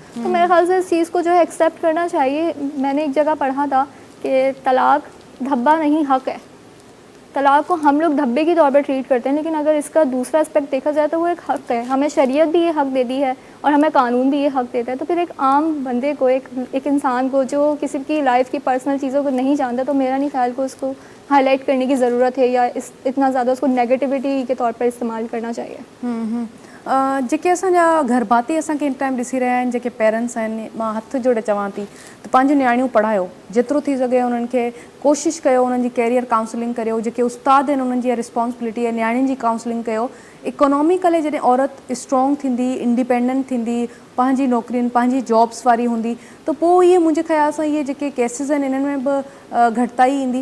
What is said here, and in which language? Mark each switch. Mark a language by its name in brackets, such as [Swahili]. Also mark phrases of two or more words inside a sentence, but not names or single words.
[Urdu] تو میرے خیال سے اس چیز کو جو ہے ایکسیپٹ کرنا چاہیے. میں نے ایک جگہ پڑھا تھا کہ طلاق دھبا نہیں حق ہے, طلاق کو ہم لوگ دھبے کے طور پر ٹریٹ کرتے ہیں، لیکن اگر اس کا دوسرا اسپیکٹ دیکھا جائے تو وہ ایک حق ہے. ہمیں شریعت بھی یہ حق دیتی ہے اور ہمیں قانون بھی یہ حق دیتا ہے. تو پھر ایک عام بندے کو، ایک انسان کو جو کسی کی لائف کی پرسنل چیزوں کو نہیں جانتا، تو میرا نہیں خیال کو اس کو ہائی لائٹ کرنے کی ضرورت ہے یا اتنا زیادہ اس کو نیگیٹیوٹی کے طور پر استعمال کرنا چاہیے. [Sindhi] जेके असांजा घर भाती असांखे [English] in time [Sindhi] ॾिसी रहिया आहिनि, जेके पेरेंट्स आहिनि, मां हथ जोड़े चवां थी त पंहिंजी नियाणियूं पढ़ायो, जेतिरो थी सघे उन्हनि खे कोशिशि कयो, उन्हनि जी [English] career counselling [Sindhi] करियो. जेके उस्ताद आहिनि उन्हनि जी रिस्पॉन्सिबिलिटी आहे नियाणियुनि जी काउंसलिंग कयो. इकोनॉमिकली जॾहिं औरत स्ट्रॉन्ग थींदी, इंडिपेंडेंट थींदी, पंहिंजी नौकिरियुनि पंहिंजी जॉब्स वारी हूंदी, त पोइ इहे मुंहिंजे ख़्याल सां इहे जेके केसिस आहिनि इन्हनि में बि घटिताई ईंदी.